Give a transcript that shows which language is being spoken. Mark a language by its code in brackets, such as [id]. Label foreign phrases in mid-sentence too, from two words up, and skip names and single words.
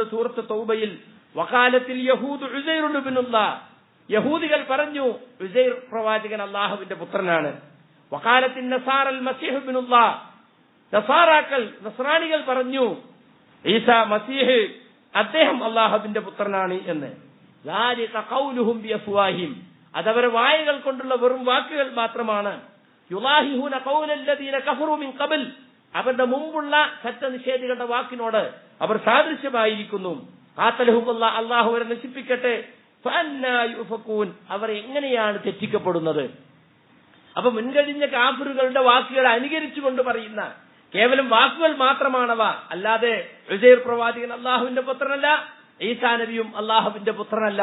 [ml] സൂറത്ത് തൗബയിൽ [ar] وقالت اليهود عزير ابن الله, [ml] യഹൂദികൾ പറഞ്ഞു ഉസൈർ പ്രവാചകൻ അല്ലാഹുവിന്റെ പുത്രനാണ്. [ar] وقالت النصارى المسيح ابن الله, [ml] നസാറാക്കൾ നസ്രാനികൾ പറഞ്ഞു ഈസാ മസീഹ് അദ്ദേഹം അല്ലാഹുവിന്റെ പുത്രനാണ് എന്ന്. [ar] ذلك قولهم بأفواههم, [ml] അതവരെ വായകൾ കൊണ്ടുള്ള വെറും വാക്കുകൾ മാത്രമാണ്. [ar] يضاهئون قول الذين كفروا من قبل, [ml] അവരുടെ മുമ്പുള്ള സത്യനിഷേധികളുടെ വാക്കിനോട് അവർ സാദൃശ്യമായിരിക്കുന്നു. ഖാതലഹുമുല്ലാഹ്, അല്ലാഹു അവരെ നശിപ്പിക്കട്ടെ. [ar] فأنى يؤفكون, [ml] അവർ എങ്ങനെയാണ് തെറ്റിക്കപ്പെടുന്നത്? അപ്പൊ മുൻകഴിഞ്ഞ കാഫിറുകളുടെ വാക്കുകൾ അനുകരിച്ചുകൊണ്ട് പറയുന്ന കേവലം വാക്കുകൾ മാത്രമാണവ, അല്ലാതെ ഉസൈർ പ്രവാചകൻ അല്ലാഹുവിന്റെ പുത്രനല്ല, ഈസാ നബിയും അല്ലാഹുവിന്റെ പുത്രനല്ല.